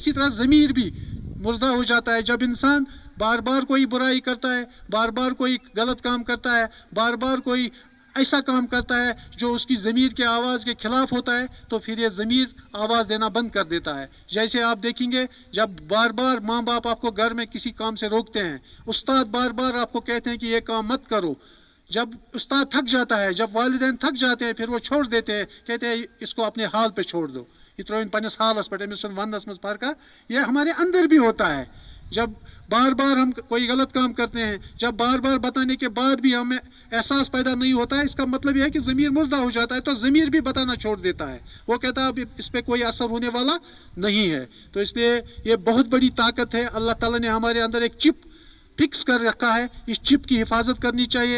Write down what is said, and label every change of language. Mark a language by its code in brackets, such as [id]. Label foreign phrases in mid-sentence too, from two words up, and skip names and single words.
[ur] اسی طرح ضمیر بھی مردہ ہو جاتا ہے جب انسان بار بار کوئی برائی کرتا ہے، بار بار کوئی غلط کام کرتا ہے، بار بار کوئی ایسا کام کرتا ہے جو اس کی ضمیر کے آواز کے خلاف ہوتا ہے، تو پھر یہ ضمیر آواز دینا بند کر دیتا ہے. جیسے آپ دیکھیں گے جب بار بار ماں باپ آپ کو گھر میں کسی کام سے روکتے ہیں، استاد بار بار آپ کو کہتے ہیں کہ یہ کام مت کرو، جب استاد تھک جاتا ہے، جب والدین تھک جاتے ہیں، پھر وہ چھوڑ دیتے ہیں، کہتے ہیں اس کو اپنے حال پہ چھوڑ دو، [ks] یہ ترٛٲوِن پننِس حالس پٮ۪ٹھ، أمِس چھُنہٕ وننس منٛز فرقہ. [ur] یہ ہمارے اندر بھی ہوتا ہے جب بار بار ہم کوئی غلط کام کرتے ہیں، جب بار بار بتانے کے بعد بھی ہمیں احساس پیدا نہیں ہوتا ہے، اس کا مطلب یہ ہے کہ ضمیر مردہ ہو جاتا ہے، تو ضمیر بھی بتانا چھوڑ دیتا ہے، وہ کہتا ہے اب اس پہ کوئی اثر ہونے والا نہیں ہے۔ تو اس لیے یہ بہت بڑی طاقت ہے، اللہ تعالیٰ نے ہمارے اندر ایک [en] chip fix [ur] کر رکھا ہے، اس چپ کی حفاظت کرنی چاہیے۔